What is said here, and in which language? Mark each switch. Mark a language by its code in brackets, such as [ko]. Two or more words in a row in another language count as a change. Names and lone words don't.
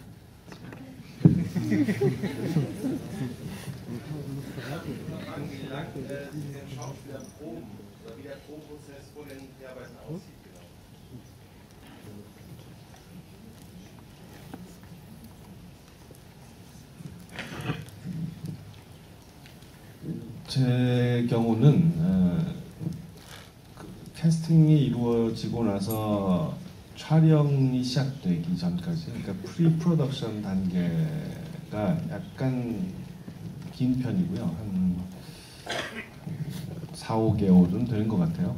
[de] Wie der Probenprozess vor den Dreharbeiten aussieht, genau. [ko] 제 경우는 캐스팅이 이루어지고 나서 촬영이 시작되기 전까지, 그러니까 프리프로덕션 단계가 약간 긴 편이고요. 한 4-5개월은 되는 것 같아요.